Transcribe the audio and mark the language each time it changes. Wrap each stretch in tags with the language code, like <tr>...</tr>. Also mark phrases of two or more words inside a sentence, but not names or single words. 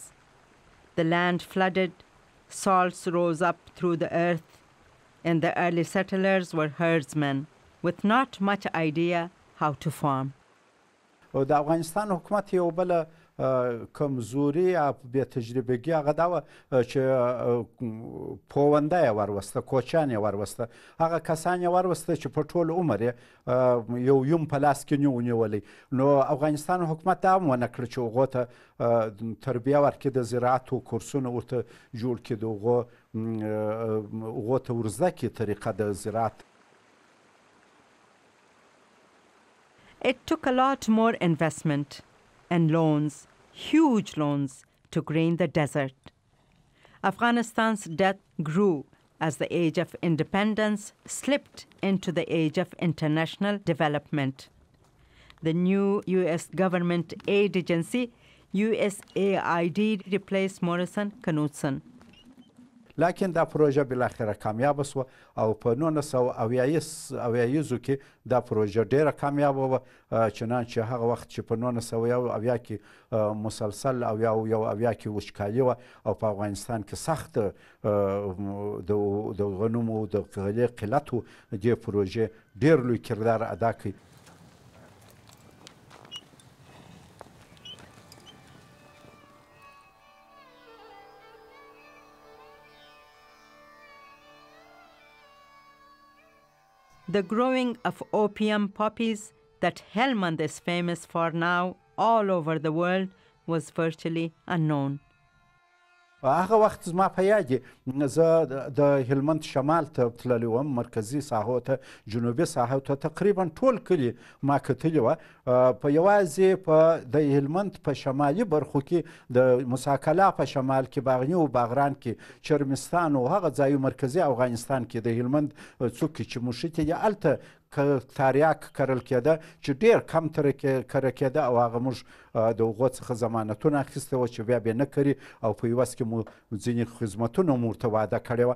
<en>The land flooded, salts rose up through the earth, and the early settlers were herdsmen with not much idea how to farm.</en> <ps>د افغانستان حکومت یو بله کمزوري او بې تجربهګي هغه دا وه چې پوونده یې وروسته، کوچیان یې وروسته، هغه کسان یې وروسته چې په ټول عمر یې یو یم په لاس کې نه و نیولی. نو افغانستان حکومت دا هم ونه کړه چې هغو ته تربیه ورکړي، د زراعتو کورسونه ورته جوړ کړي، د هغو ته ورزده کړي طریقه د زراعت.</ps> <en>It took a lot more investment and loans, huge loans, to green the desert. Afghanistan's debt grew as the age of independence slipped into the age of international development. The new U.S. government aid agency, USAID, replaced Morrison Knudsen.</en> <ps>لکن دا پروژه بالاخره کامیابه سوه او په 1980 کې دا پروژه ډیره کامیابه وه، چنانچه هغه وخت چې په 1980 کې مسلسل 80 کې وچکالي وه او په افغانستان کې سخت د غنمو د غلې قلت و، دې پروژې ډیر لوی کردار ادا کړي.</ps> <en>The growing of opium poppies that Helmand is famous for now all over the world was virtually unknown.</en> <ps>هغه وخت زما په یاد دی، زه د هلمند شمال ته تللی وم، مرکزي ساحو ته، جنوبي ساحو ته، تقریبا ټول کلي ما کتلي وه. په یوازې په د هلمند په شمالي برخو کې د مساکلا په شمال کې، باغني و باغران کې، چرمستان و هغه ځایو مرکزي افغانستان کې د هلمند څوکې چې موشتې دي، هلته تاریاک کرل کېده چې ډېر کم کره کېده او هغه موږ د هغو څخه ضمانتونه اخیستې وه چې بیا نه کري او په عوض کې مو ځینې خدمتونه مو ورته وعده کړې وه.</ps>